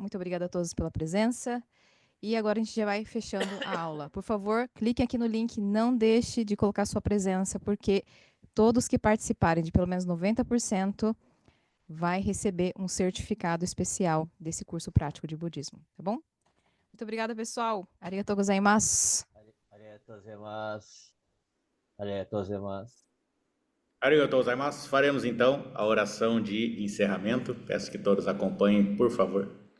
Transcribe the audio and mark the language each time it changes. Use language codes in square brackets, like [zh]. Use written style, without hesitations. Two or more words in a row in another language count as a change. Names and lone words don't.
[pt] Muito obrigada a todos pela presença. E agora a gente já vai fechando a aula. Por favor, clique aqui no link, não deixe de colocar sua presença, porque todos que participarem de pelo menos 90% vai receber um certificado especial desse curso prático de budismo, tá bom? Muito obrigada, pessoal. [ja] ありがとうございます. ありがとうございます。ありがとうございます. ありがとうございます. [pt] Faremos então a oração de encerramento. Peço que todos acompanhem, por favor.